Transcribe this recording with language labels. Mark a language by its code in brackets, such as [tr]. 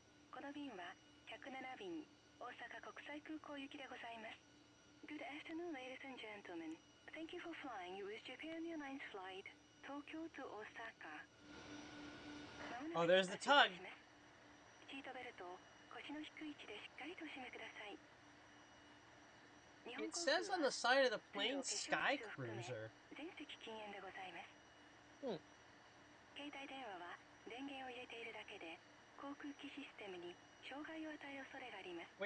[ja] この便は107便大阪国際空港行きでございます。 [en] Good afternoon, ladies and gentlemen. Thank you for flying with Japan Airlines flight Tokyo to Osaka. Oh, there's the tug. [ja] シートベルトを腰の低い位置でしっかりと締めください。 [en] It says on the side of the plane, Sky Cruiser. [ja] 全席禁煙でございます。携帯電話は電源を入れているだけで航空機システムに障害を与える恐れがあります。